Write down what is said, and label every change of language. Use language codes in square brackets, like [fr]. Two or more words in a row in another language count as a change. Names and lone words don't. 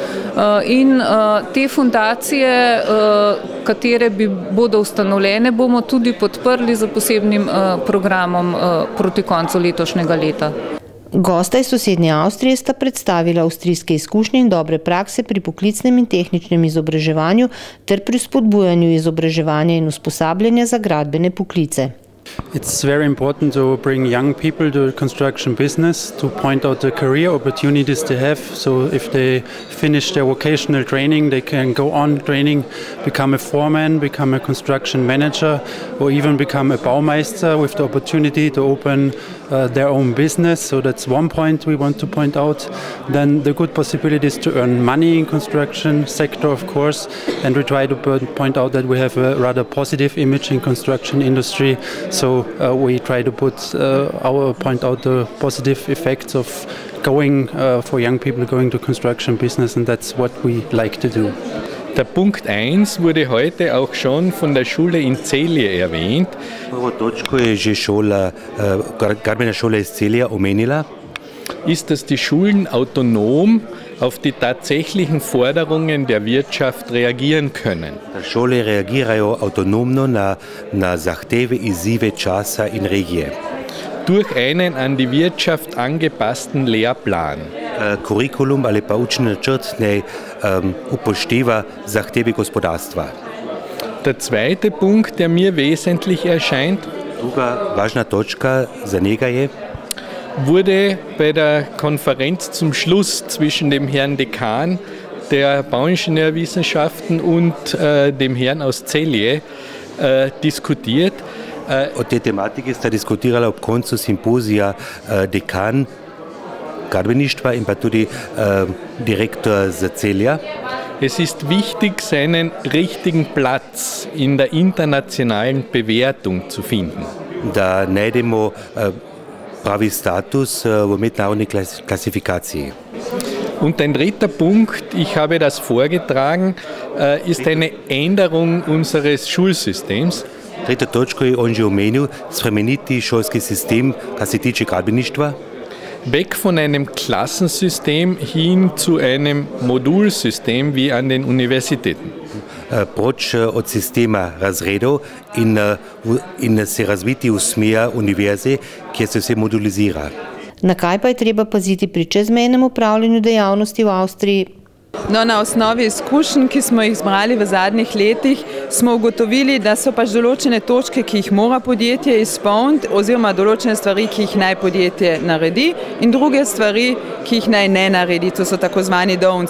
[sl] In te fundacije, katere bodo ustanovljene, bomo tudi podprli z posebnim programom proti koncu letošnjega leta. Gosta iz sosednje Avstrije sta predstavila avstrijske izkušnje in dobre prakse pri poklicnem in tehničnem izobraževanju ter pri spodbujanju izobraževanja in usposabljanja za gradbene poklice. [en] It's very important to bring young people to the construction business, to point out the career opportunities they have. So if they finish their vocational training, they can go on training, become a foreman, become a construction manager, or even become a Baumeister with the opportunity to open their own business. So that's one point we want to point out. Then the good possibilities to earn money in construction sector, of course, and we try to point out that we have a rather positive image in construction industry. So we try to point out the positive effects of going for young people going to construction business, and that's what we like to do. [de] Der Punkt 1 wurde heute auch schon von der Schule in Celje erwähnt. [sl] Prvo točko je že gradbena šola iz Celja omenila. [de] Ist, dass die Schulen autonom auf die tatsächlichen Forderungen der Wirtschaft reagieren können. [sl] Šole reagirajo avtonomno na zahteve, izzive časa in regije. [de] Durch einen an die Wirtschaft angepassten Lehrplan. [sl] Kurikulum ali pa učni načrt ne upošteva zahteve gospodarstva. [de] Der zweite Punkt, der mir wesentlich erscheint, [sl] druga važna točka za njega je, [de] wurde bei der Konferenz zum Schluss zwischen dem Herrn Dekan der Bauingenieurwissenschaften und dem Herrn aus Celje diskutiert. [sl] O tej tematiki sta diskutirala ob koncu simpozija dekan gradbeništva in pa tudi direktor z Celja. [de] Es ist wichtig, seinen richtigen Platz in der internationalen Bewertung zu finden. [sl] Da najdemo pravi status v mednarodni klasifikaciji. [de] Und ein dritter Punkt, ich habe das vorgetragen, ist eine Änderung unseres Schulsystems. [sl] Tretja točka je on že omenil, spremeniti šolski sistem, kar se tiče gradbeništva. [de] Weg von einem Klassensystem hin zu einem Modulsystem wie an den Universitäten. [sl] Proč od sistema razredov in se razviti v smer univerze, kjer se vse modulizira. Na kaj pa je treba paziti pri čezmejnem upravljanju dejavnosti v Avstriji? No, na osnovi izkušenj, ki smo jih zbrali v zadnjih letih, smo ugotovili, da so pač določene točke, ki jih mora podjetje izpolniti, oziroma določene stvari, ki jih naj podjetje naredi, in druge stvari, ki jih naj ne naredi, to so tako zvani don'ts.